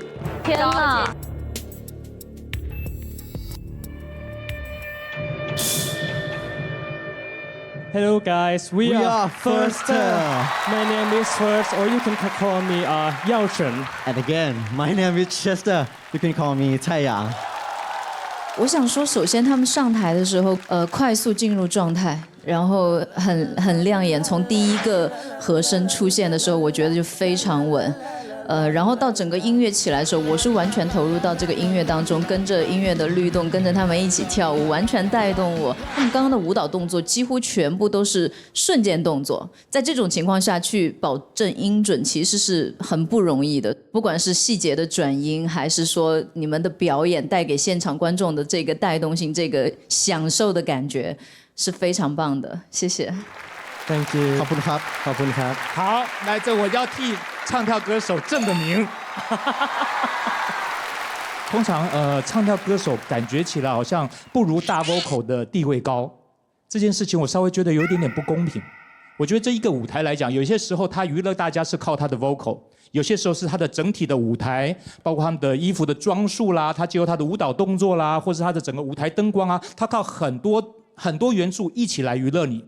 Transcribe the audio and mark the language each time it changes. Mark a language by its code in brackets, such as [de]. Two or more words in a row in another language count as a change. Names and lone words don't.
[zh] 天哪 [en] ！Hello guys, we are First. My name is First, or you can call me Yao Chen. And again, my name is Chester. You can call me 蔡阳。 [zh] 我想说，首先他们上台的时候，快速进入状态，然后很亮眼。从第一个和声出现的时候，我觉得就非常稳。然后到整个音乐起来的时候，我是完全投入到这个音乐当中，跟着音乐的律动，跟着他们一起跳舞，完全带动我。他们刚刚的舞蹈动作几乎全部都是瞬间动作，在这种情况下去保证音准，其实是很不容易的。不管是细节的转音，还是说你们的表演带给现场观众的这个带动性，这个享受的感觉，是非常棒的。谢谢。 [en] Thank you. [th] ขอบคุณครับขอบคุณครับ。 [zh] 好，来这我要替唱跳歌手正个名。通常唱跳歌手感觉起来好像不如大 vocal 的地位高，这件事情我稍微觉得有一点点不公平。我觉得这一个舞台来讲，有些时候他娱乐大家是靠他的 vocal， 有些时候是他的整体的舞台，包括他们的衣服的装束啦，他借由他的舞蹈动作啦，或是他的整个舞台灯光啊，他靠很多元素一起来娱乐你。